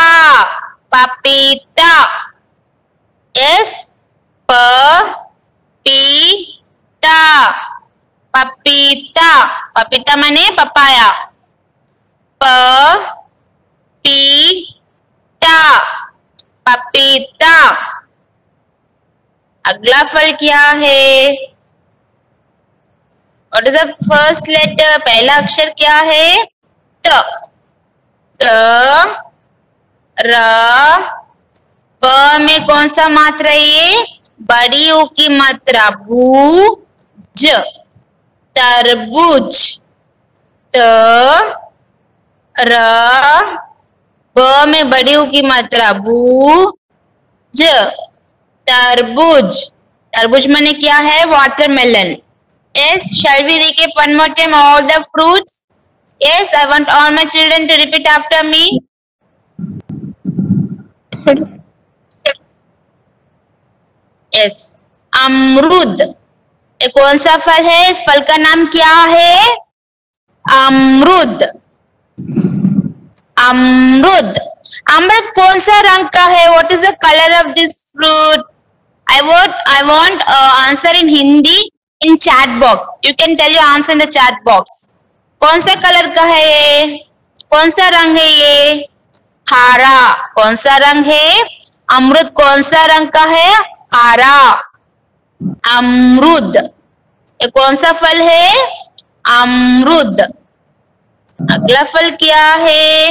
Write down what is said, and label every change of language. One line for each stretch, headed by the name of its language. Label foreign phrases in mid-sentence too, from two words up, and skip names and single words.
Hindi: पपीता। यस। प पी ता। पपीता। पपीता माने पपाया। प पी ता। पपीता। अगला फल क्या है?
English: What is the first letter?
Hindi: पहला अक्षर क्या है? त। त र ब में कौन सा मात्रा है ये? बड़ी ऊ की मात्रा बू ज। तरबूज। त र ब में बड़ी ऊ की मात्रा बू ज। तरबूज। तरबूज माने क्या है? वाटरमेलन।
English: Yes, shall we recap one more time all the fruits? Yes, I want all my children to repeat after me. Yes,
Hindi: अमरूद। ये कौन सा फल है? इस फल का नाम क्या है? अमरूद। अमरूद। अमरूद कौन सा रंग का है?
English: What is the color of this fruit? I want answer in Hindi in chat box. You can tell your answer in the chat box.
Hindi: कौन सा कलर का है ये? कौन सा रंग है ये? हरा। कौन सा रंग है? अमरूद कौन सा रंग का है? हरा। अमरूद। ये कौन सा फल है? अमरूद। अगला फल क्या है?